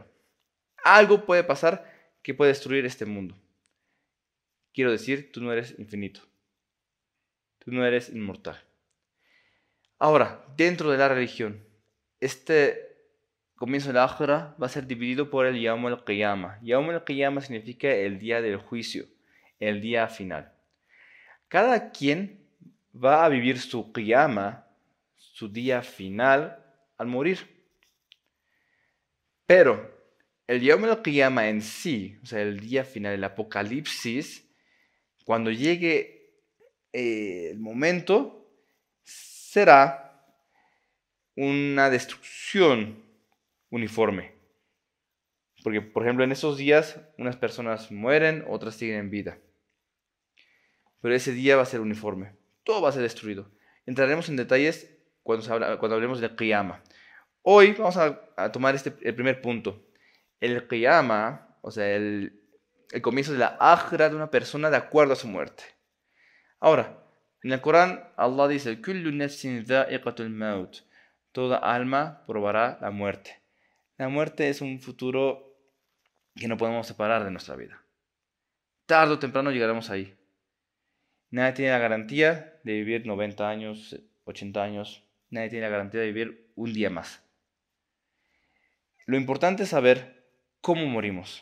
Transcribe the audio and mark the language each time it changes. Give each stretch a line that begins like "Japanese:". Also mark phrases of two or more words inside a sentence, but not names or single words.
Spanish: Algo puede pasar que puede destruir este mundo. Quiero decir, tú no eres infinito. Tú no eres inmortal. Ahora, dentro de la religión, este comienzo de la Akhira va a ser dividido por el
Arabic: يوم القيامة. يوم القيامة
Spanish: significa el día del juicio, el día final. Cada quien va a vivir su Qiyamah, su día final, al morir. Pero el
Arabic: يوم القيامة
Spanish: en sí, o sea, el día final, el apocalipsis, cuando llegue el momento, será una destrucción uniforme. Porque, por ejemplo, en esos días unas personas mueren, otras siguen en vida. Pero ese día va a ser uniforme. Todo va a ser destruido. Entraremos en detalles cuando hablemos del Qiyamah. Hoy vamos a tomar el primer punto. El Qiyamah, o sea, el comienzo de la Akhira de una persona de acuerdo a su muerte. Ahora, en el Corán, Allah dice:
Arabic: "كل نفس ذائقة الموت".
Spanish: Toda alma probará la muerte. La muerte es un futuro que no podemos separar de nuestra vida. Tarde o temprano llegaremos ahí. Nadie tiene la garantía de vivir 90 años, 80 años. Nadie tiene la garantía de vivir un día más. Lo importante es saber cómo morimos.